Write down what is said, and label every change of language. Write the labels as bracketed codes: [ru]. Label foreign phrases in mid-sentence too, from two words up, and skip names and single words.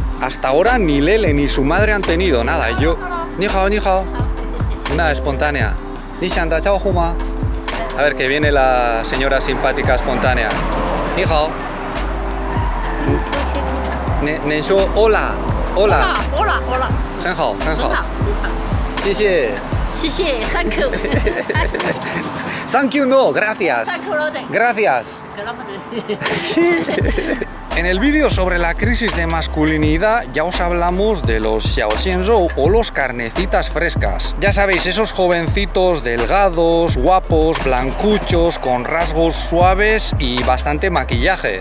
[es] Hasta ahora ni Lele ni su madre han tenido nada. Yo... [zh] 你好，你好. [es] Una espontánea. [zh] 你想打招呼吗. [es] A ver, que viene la señora simpática espontánea. [zh] 你好。能说 [es] hola. Hola. Hola, hola. [zh] 很好，很好。很好。谢谢。谢谢 [en] thank you Thank you, no, gracias. Thank you, Lode. [es] Gracias. En el vídeo sobre la crisis de masculinidad ya os hablamos de los xiaoxianzhou o los carnecitas frescas. Ya sabéis, esos jovencitos delgados, guapos, blancuchos, con rasgos suaves y bastante maquillaje.